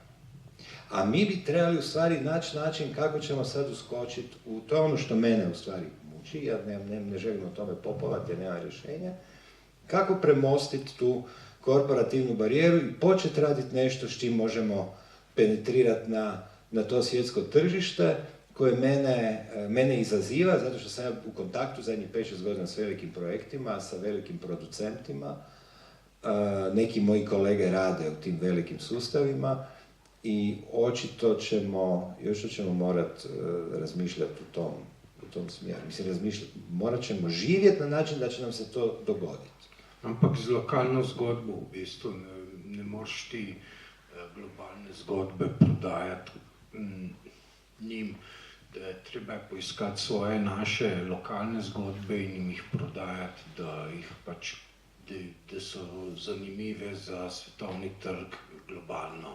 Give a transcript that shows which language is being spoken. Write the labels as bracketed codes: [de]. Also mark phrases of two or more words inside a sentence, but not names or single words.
[hr] A mi bi trebali u stvari naći način kako ćemo sad uskočiti, to je ono što mene u stvari muči, ja ne želim o tome popovati jer nema rješenja, kako premostiti tu korporativnu barijeru i početi raditi nešto s čim možemo penetrirati na to svjetsko tržište koje mene izaziva, zato što sam ja u kontaktu zadnjih 5-6 godina s velikim projektima, sa velikim producentima. Neki moji kolege rade u tim velikim sustavima i očito ćemo morati razmišljati u tom smjeru. Mislim, morat ćemo živjeti na način da će nam se to dogoditi. [sl] Ampak z lokalno zgodbo v bistvu ne moreš ti globalne zgodbe prodajati njim. Treba je poiskati svoje naše lokalne zgodbe in jim jih prodajati, da so zanimive za svetovni trg globalno.